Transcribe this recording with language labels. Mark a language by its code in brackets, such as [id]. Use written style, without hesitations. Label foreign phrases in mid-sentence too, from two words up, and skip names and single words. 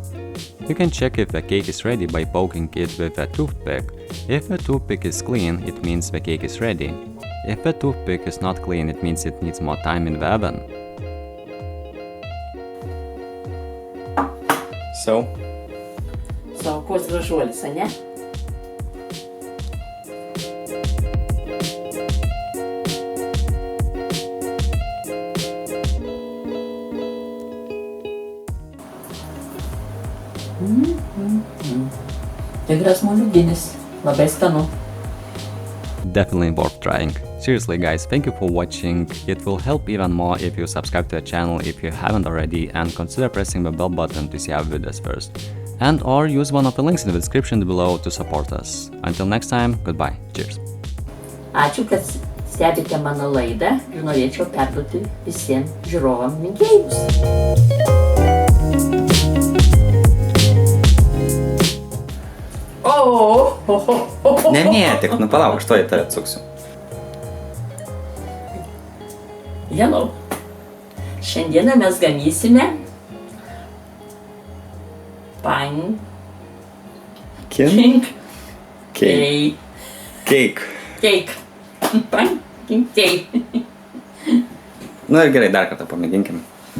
[en] You can check if the cake is ready by poking it with a toothpick. If the toothpick is clean, it means the cake is ready. If the toothpick is not clean, it means it needs more time in the oven. So, [lt] Koks gražuolis, ane? Tikras moliūginis, labai skanu. [en] Definitely worth trying. Seriously guys, thank you for watching. It will help even more if you subscribe to the channel if you haven't already, and consider pressing the bell button to see our videos first. And or use one of the links in the description below to support us. Until next time, goodbye. Cheers. [lt] Ačiū, kad stebite mano laidą ir norėčiau perduoti visiems žiūrovam linkėjimus. Nemėtik, nu palauk, aš to į tave atsuksiu. [en] Hello. [lt] Šiandieną mes gamysime pumpkin [en] Cake. Pumpkin cake. [lt] Nu ir gerai, dar kartą pamėginkim.